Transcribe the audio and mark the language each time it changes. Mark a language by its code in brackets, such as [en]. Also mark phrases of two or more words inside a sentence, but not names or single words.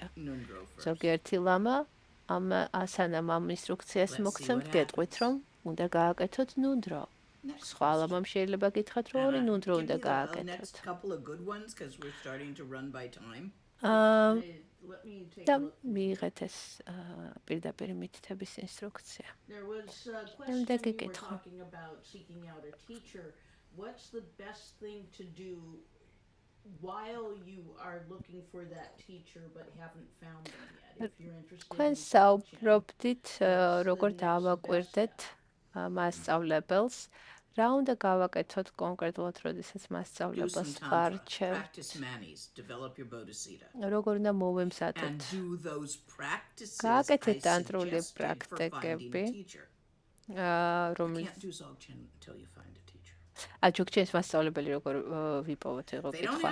[ka] ზოგიერთი ლამა სანამ ამ ინსტრუქციას მოგცემთ, გეტყვით, რომ უნდა გააკეთოთ ნუნდრო. სხვა ლამამ შეიძლება გითხრათ, რომ ორი ნუნდრო უნდა გააკეთოთ. და მიიღეთ ეს პირდაპირი მითითების ინსტრუქცია. Შემდეგი კითხვა. [en] What's the best thing to do while you are looking for that teacher but haven't found them yet? If you're interested. [ka] თქვენ საუბრობდით, როგორ დავაკვირდეთ მასწავლებელს, რა უნდა გავაკეთოთ კონკრეტულად, როდესაც მასწავლებელს ვარჩევთ. როგორ უნდა მოვემზადოთ. გააკეთეთ ტანტრული პრაქტიკები, რომელიც ჯოგჩენის მასწავლებელი როგორ ვიპოვოთ იყო კითხვა.